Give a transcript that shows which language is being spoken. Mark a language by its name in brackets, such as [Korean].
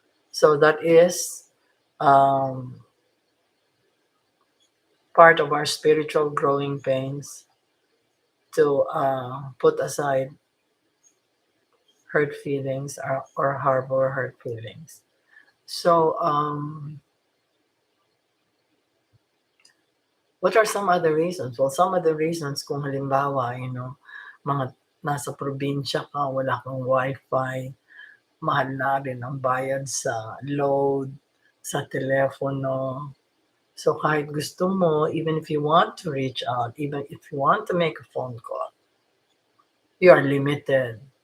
[English] So that is um, part of our spiritual growing pains to put aside hurt feelings or harbor hurt feelings. So, what are some other reasons? Well, some other reasons, [Filipino] kung halimbawa, mga nasa probinsya ka, wala kang wifi, mahal na rin ang bayad sa load, sa telepono. So kahit gusto mo, [English] even if you want to reach out, even if you want to make a phone call, you are limited.